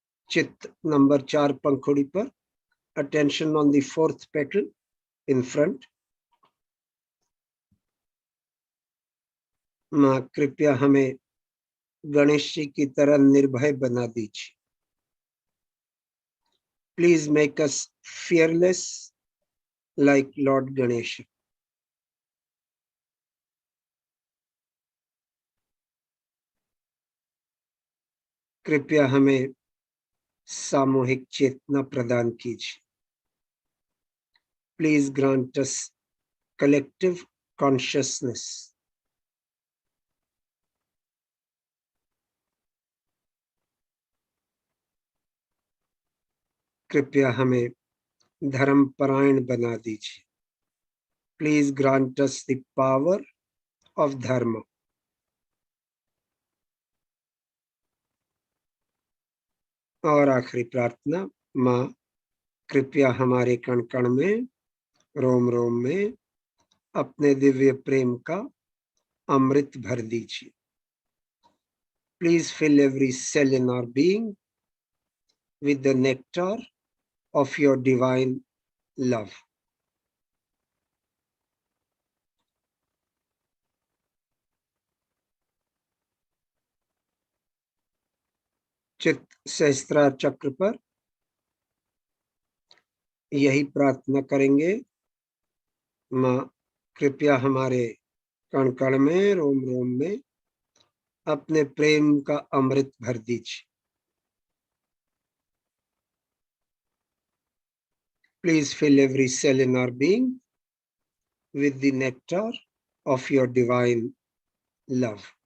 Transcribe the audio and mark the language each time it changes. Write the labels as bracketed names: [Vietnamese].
[Hindi] चित्त नंबर 4 पंखुड़ी पर, [English] attention on the fourth petal in front. [Hindi] माँ कृपया हमें गणेश जी की तरह निर्भय बना दीजिए। [English] Please make us fearless like Lord Ganesha. [Hindi] कृपया हमें सामूहिक चेतना प्रदान कीजिए। [English] Please grant us collective consciousness. [Hindi] कृपया हमें धर्मपरायण बना दीजिए। [English] Please grant us the power of dharma. [Hindi] और आखिरी प्रार्थना, माँ कृपया हमारे कण कण में, रोम रोम में अपने दिव्य प्रेम का अमृत भर दीजिए। [English] Please fill every cell in our being with the nectar of your divine love. [Hindi] चित्त सहस्त्रार चक्र पर यही प्रार्थना करेंगे, माँ कृपया हमारे कण कण में, रोम रोम में अपने प्रेम का अमृत भर दीजिए। [English] Please fill every cell in our being with the nectar of your divine love.